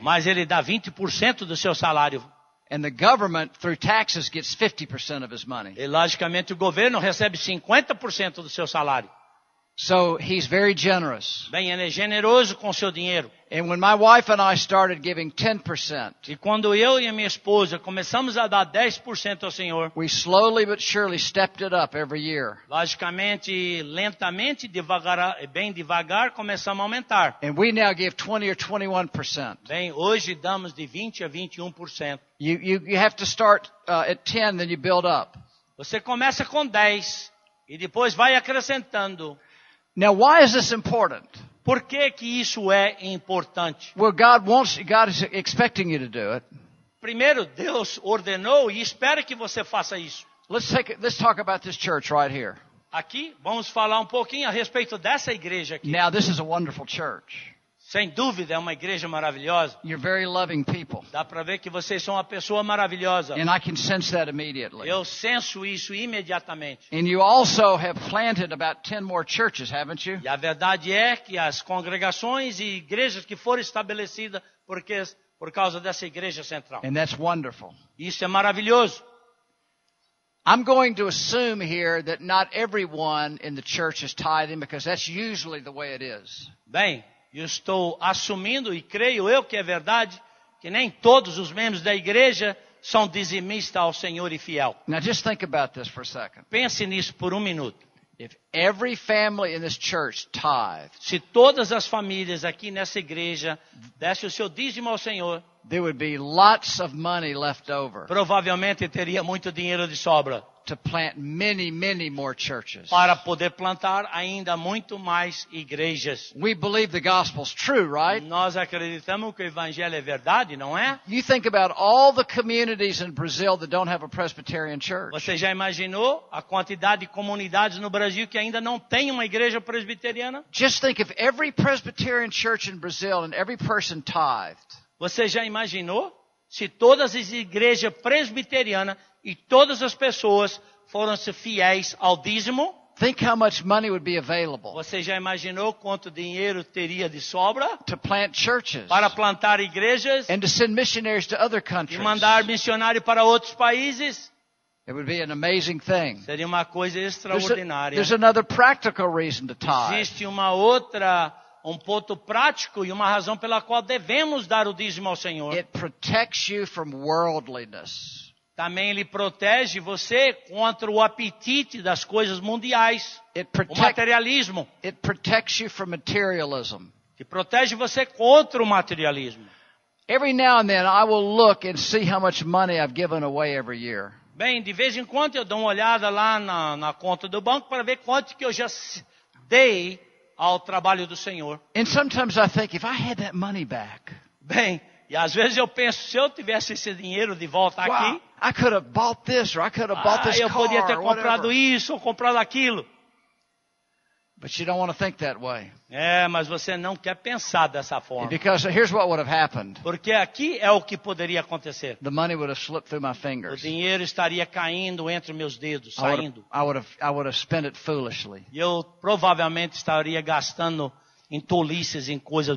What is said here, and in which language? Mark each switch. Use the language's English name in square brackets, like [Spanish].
[Portuguese] Mas ele dá 20% do seu salário. [English] And the government, through taxes, gets 50% of his money. [Portuguese] E logicamente o governo recebe 50% do seu salário. [English] So he's very generous. [Portuguese] Bem, ele é generoso com o seu dinheiro. [English] And when my wife and I started giving 10%, [Portuguese] E quando eu e a minha esposa começamos a dar 10% ao Senhor, [English] we slowly but surely stepped it up every year. [Portuguese] logicamente, lentamente, bem devagar, começamos a aumentar. [English] And we now give 20 or 21%. [Portuguese] Bem, hoje damos de 20% a 21%. [English] You have to start at 10, then you build up. [Portuguese] Você começa com 10 e depois vai acrescentando. [English] Now, why is this important? [Portuguese] Por que que isso é importante? [English] Well, God is expecting you to do it. [Portuguese] Primeiro, Deus ordenou e espera que você faça isso. [English] Let's talk about this church right here. [Portuguese] Aqui, vamos falar um pouquinho a respeito dessa igreja aqui. [English] Now, this is a wonderful church. [Portuguese] Sem dúvida, é uma igreja maravilhosa. [English] You're very loving people. [Portuguese] Dá para ver que vocês são uma pessoa maravilhosa. [English] And I can sense that immediately. [Portuguese] Eu senso isso imediatamente. [English] And you also have planted about 10 more churches, haven't you? [Portuguese] E a verdade é que as congregações e igrejas que foram estabelecidas por causa dessa igreja central. [English] And that's wonderful. [Portuguese] Isso é maravilhoso. [English] I'm going to assume here that not everyone in the church is tithing because that's usually the way it is. [Portuguese] Bem, eu estou assumindo e creio eu que é verdade que nem todos os membros da igreja são dizimistas ao Senhor e fiel. [English] Now just think about this for a second. [Portuguese] Pense nisso por um minuto. [English] If every family in this church tithed, [Portuguese] Se todas as famílias aqui nessa igreja dessem o seu dízimo ao Senhor, [English] there would be lots of money left over [Portuguese] provavelmente teria muito dinheiro de sobra [English] to plant many, many more churches. [Portuguese] para poder plantar ainda muito mais igrejas. [English] We believe the gospel's true, right? [Portuguese] Nós acreditamos que o evangelho é verdade, não é? [English] You think about all the communities in Brazil that don't have a Presbyterian church. [Portuguese] Você já imaginou a quantidade de comunidades no Brasil que ainda não tem uma igreja presbiteriana? [English] Just think if every Presbyterian church in Brazil and every person tithed, [Portuguese] Você já imaginou se todas as igrejas presbiterianas e todas as pessoas foram-se fiéis ao dízimo? [English] think how much money would be available [Portuguese] Você já imaginou quanto dinheiro teria de sobra [English] to plant churches [Portuguese] para plantar igrejas [English] and to send missionaries to other [Portuguese] e [English] countries. [Portuguese] mandar missionário para outros países? [English] It would be an amazing thing. [Portuguese] Seria uma coisa [English] There's [Portuguese] extraordinária. [English] another practical reason to tithe. [Portuguese] Existe um ponto prático e uma razão pela qual devemos dar o dízimo ao Senhor. [English] It protects you from worldliness. [Portuguese] Também ele protege você contra o apetite das coisas mundiais, o materialismo. [English] It protects you from materialism. [Portuguese] Que protege você contra o materialismo. [English] Every now and then I will look and see how much money I've given away every year. [Portuguese] Bem, de vez em quando eu dou uma olhada lá na conta do banco para ver quanto que eu já dei ao trabalho do Senhor. [English] And sometimes I think, if I had that money back, [Portuguese] Bem, E às vezes eu penso, se eu tivesse esse dinheiro de volta [English] Wow, [Portuguese] aqui, [English] I could have bought this or I could have bought this [Portuguese] eu podia ter [English] car or [Portuguese] comprado [English] whatever. [Portuguese] isso ou comprado aquilo. [English] But you don't want to think that way. [Portuguese] Mas você não quer pensar dessa forma. [English] Because here's what would have happened. [Portuguese] Porque aqui é o que poderia acontecer. [English] The money would have slipped through my [Portuguese] O [English] fingers. [Portuguese] dinheiro estaria caindo entre meus dedos, [English] I would [Portuguese] saindo. [English] I would have spent it foolishly. [Portuguese] E eu provavelmente estaria gastando em tolices, em coisas